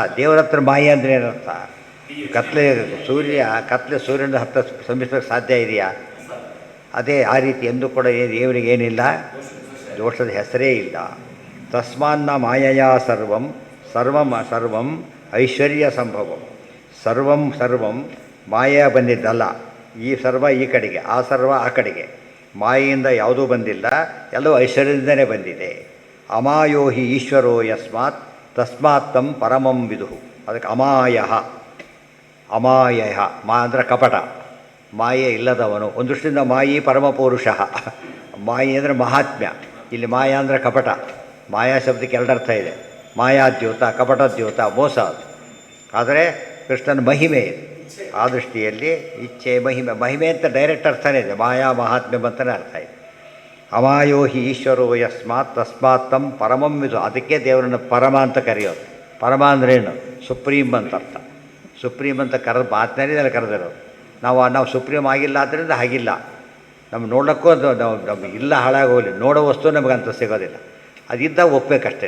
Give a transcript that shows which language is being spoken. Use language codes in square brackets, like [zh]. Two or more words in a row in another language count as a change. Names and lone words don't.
[kn] ದೇವರ ಹತ್ರ ಮಾಯೆ ಅಂದರೆ ಏನರ್ಥ? ಕತ್ಲೆ ಸೂರ್ಯನ ಹತ್ತ ಸಂಬಿಸೋಕ್ಕೆ ಸಾಧ್ಯ ಇದೆಯಾ? ಅದೇ ಆ ರೀತಿ ಎಂದೂ ಕೂಡ ದೇವರಿಗೆ ಏನಿಲ್ಲ, ದೋಷದ ಹೆಸರೇ ಇಲ್ಲ. [sa] ತಸ್ಮಾನ್ನ ಮಾಯೆಯ ಸರ್ವಂ ಐಶ್ವರ್ಯ ಸಂಭವಂ. [kn] ಸರ್ವಂ ಮಾಯೆಯ ಬಂದಿದ್ದಲ್ಲ. ಈ ಸರ್ವ ಈ ಕಡೆಗೆ, ಆ ಸರ್ವ ಆ ಕಡೆಗೆ. ಮಾಯೆಯಿಂದ ಯಾವುದೂ ಬಂದಿಲ್ಲ, ಎಲ್ಲವೂ ಐಶ್ವರ್ಯದಿಂದಲೇ ಬಂದಿದೆ. [sa] ಅಮಾಯೋ ಹಿ ಈಶ್ವರೋ ಯಸ್ಮಾತ್ ತಸ್ಮಾತ್ ತಂ ಪರಮಂ ವಿದುಹು. [kn] ಅದಕ್ಕೆ ಅಮಾಯ, ಅಮಾಯ, ಮಾ ಅಂದರೆ ಕಪಟ, ಮಾಯೆ ಇಲ್ಲದವನು. ಒಂದು ದೃಷ್ಟಿಯಿಂದ ಮಾಯಿ ಪರಮಪೌರುಷ, ಮಾಯಿ ಅಂದರೆ ಮಹಾತ್ಮ್ಯ. ಇಲ್ಲಿ ಮಾಯಾ ಅಂದರೆ ಕಪಟ. ಮಾಯಾ ಶಬ್ದಕ್ಕೆ ಎರಡರ್ಥ ಇದೆ, ಮಾಯಾದ್ಯೂತ, ಕಪಟದ್ಯೂತ, ಮೋಸ. ಆದರೆ ಕೃಷ್ಣನ ಮಹಿಮೆ ಇದೆ. ಆ ದೃಷ್ಟಿಯಲ್ಲಿ ಇಚ್ಛೆ ಮಹಿಮೆ, ಮಹಿಮೆ ಅಂತ ಡೈರೆಕ್ಟ್ ಅರ್ಥನೇ ಇದೆ, ಮಾಯಾ ಮಹಾತ್ಮ್ಯ ಅಂತಲೇ ಅರ್ಥ ಇದೆ. [sa] ಅಮಾಯೋ ಹಿ ಈಶ್ವರೋ ಯಸ್ಮಾತ್ ತಸ್ಮಾತ್ ತಂ ಪರಮಂ ವಿದು. [kn] ಅದಕ್ಕೆ ದೇವರನ್ನು ಪರಮ ಅಂತ ಕರೆಯೋದು. ಪರಮ ಅಂದ್ರೇನು? ಸುಪ್ರೀಂ ಅಂತ ಅರ್ಥ. ಸುಪ್ರೀಂ ಅಂತ ಕರೆದು ಮಾತನಾಡಿದರೆ ಕರೆದಿರೋದು. ನಾವು ಸುಪ್ರೀಂ ಆಗಿಲ್ಲ ಆದ್ದರಿಂದ ಹಾಗಿಲ್ಲ. ನಮ್ಗೆ ನೋಡೋಕ್ಕೂ ಅದು ನಮ್ಗೆ ಇಲ್ಲ, ಹಾಳಾಗೋಗಲಿ, ನೋಡೋ ವಸ್ತು ನಮಗಂತ ಸಿಗೋದಿಲ್ಲ. ಅದಿದ್ದಾಗ ಒಪ್ಪಬೇಕಷ್ಟೇ.